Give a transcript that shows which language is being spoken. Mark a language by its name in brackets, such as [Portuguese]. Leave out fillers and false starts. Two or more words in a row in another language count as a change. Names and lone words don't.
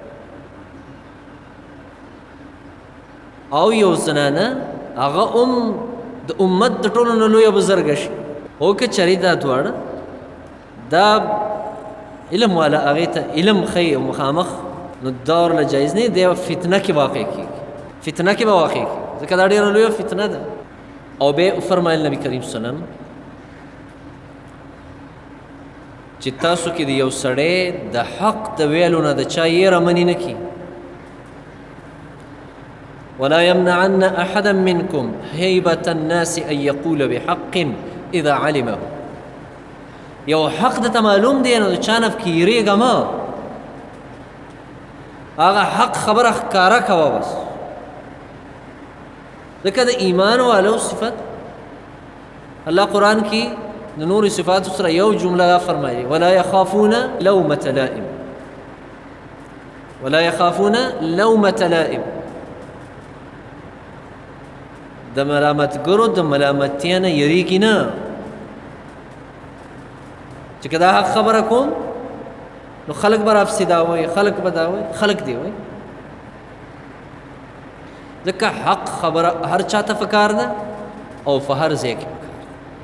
[Pashto] او یو زنانه هغه د امت د ټولو نه لویه بزرګه شي، او که چرې دا دواړه دا علم والا هغې ته علم ښیي او مخامخ، نو دا ورله جایز نه دی، فتنه کې واقع کېږي، فتنه کې به واقع کېږي، ځکه دا ډېره لویه فتنه ده. او بیا فرمایل نبي کریم [Arabic] صلی الله علیه وسلم [Pashto] چې تاسو کې د یو سړی د حق د ویلو نه د چا یېره منې نه کړي. [Arabic] ولا يمنعن احدا منكم هيبة الناس ان يقول بحق اذا علمه. [Pashto] یو حق د معلوم دی نو چا نه کیریږه ما، هغه حق خبره ښکاره کوه بس. ځکه د ایمان والو صفت الله قرآن کې د نور صفات سره یو جمله فرمایي [Arabic] ولا يخافون لومة لائم، ولا يخافون لومة لائم. [Pashto] د ملامتګرو د ملامتیا نه یریږي نه، چې که دا حق خبره کوم نو خلق به راپسې دا وایي، خلق به دا وایي، خلق دی وایي. ځکه حق خبره هر چا ته پکار ده او په هر ځای کې پکار ده.